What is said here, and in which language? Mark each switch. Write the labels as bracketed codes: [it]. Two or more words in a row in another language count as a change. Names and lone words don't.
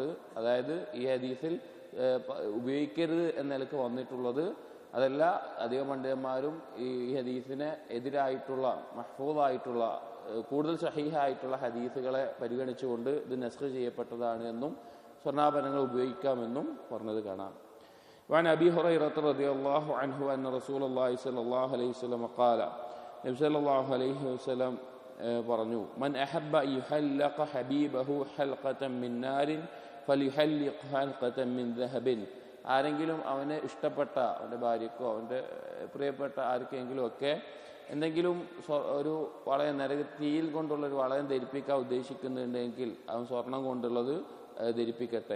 [ml] അതായത് ഈ ഹദീസിൽ ഉപയോഗിക്കരുത് എന്ന നിലക്ക് വന്നിട്ടുള്ളത് അതല്ല, അധികം പണ്ഡിതന്മാരും ഈ ഹദീസിന് എതിരായിട്ടുള്ള മഹ്ഫൂദായിട്ടുള്ള കൂടുതൽ സഹീഹായിട്ടുള്ള ഹദീസുകളെ പരിഗണിച്ചുകൊണ്ട് ഇത് നസ്ഖ് ചെയ്യപ്പെട്ടതാണ് എന്നും സ്വർണ്ണാഭരണങ്ങൾ ഉപയോഗിക്കാമെന്നും പറഞ്ഞത് കാണാം. [ar] وعن أبي هريرة رضي الله عنه أن رسول الله صلى الله عليه وسلم قال, نبي صلى الله عليه وسلم പറഞ്ഞു, من أحب يحلق حبيبه حلقة من نار فليحلق حلقة من ذهب. [ml] ആരെങ്കിലും അവന് ഇഷ്ടപ്പെട്ട അവൻ്റെ ഭാര്യക്കോ അവൻ്റെ പ്രിയപ്പെട്ട ആർക്കെങ്കിലും ഒക്കെ എന്തെങ്കിലും ഒരു വളയം തീയിൽ കൊണ്ടുള്ളൊരു വളയം ധരിപ്പിക്കാൻ ഉദ്ദേശിക്കുന്നുണ്ടെങ്കിൽ അവൻ സ്വർണം കൊണ്ടുള്ളത് ധരിപ്പിക്കട്ടെ.